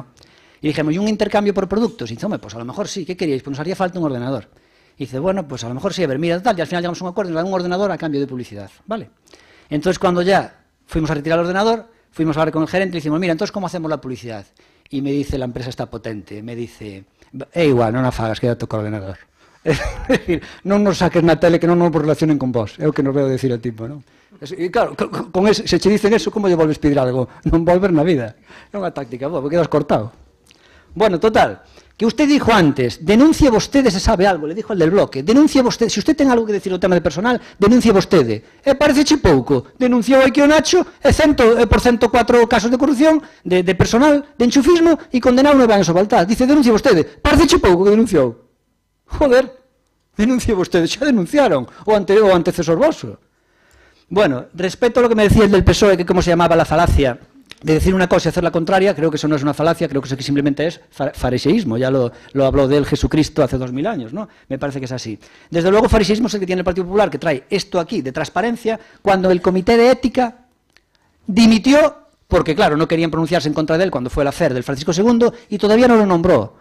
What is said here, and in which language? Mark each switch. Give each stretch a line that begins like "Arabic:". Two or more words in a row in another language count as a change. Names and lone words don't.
Spanish: Y dijimos, ¿y un intercambio por productos? Y dice, hombre, pues a lo mejor sí. ¿Qué queríais? Pues nos haría falta un ordenador. Y dice, bueno, pues a lo mejor sí. A ver, mira, tal. Y al final llegamos a un acuerdo y nos dan un ordenador a cambio de publicidad. ¿Vale? Entonces, cuando ya fuimos a retirar el ordenador, fuimos a hablar con el gerente y le decimos, mira, entonces, ¿cómo hacemos la publicidad? Y me dice, la empresa está potente, me dice, igual,
Galician: non a fagas, quédate co ordenador. É dicir, non nos saques na tele que non nos relacionen con vos, é o que nos veo decir o tipo, non? E claro, con ese, se che dicen eso, como lle volves pedir algo? Non volver na vida. É unha táctica, vos, porque quedas cortado. Bueno, total,
Spanish: que usted dijo antes,
Galician: denuncie vostede se sabe algo,
Spanish: le dijo el del bloque,
Galician: denuncie vostede, se usted ten algo que decir o tema de personal, denuncie vostede. E pareceche pouco, denunciou aquí o Nacho, e 100 por 104 casos de corrupción, de personal, de enchufismo, e condenado 9 anos a Baltar. Dice, denuncie vostede, pareceche pouco que denunciou. Joder, denuncie vostede, xa denunciaron, o antecesor voso.
Spanish: Bueno, respecto a lo que me decía el del PSOE, que cómo se llamaba la falacia de decir una cosa y hacer la contraria, creo que eso no es una falacia, creo que eso simplemente es fariseísmo, ya lo habló de él Jesucristo hace 2000 años, ¿no? Me parece que es así. Desde luego, fariseísmo es el que tiene el Partido Popular, que trae esto aquí de transparencia, cuando el Comité de Ética dimitió, porque claro, no querían pronunciarse en contra de él cuando fue el afer del Francisco II, y todavía no lo nombró.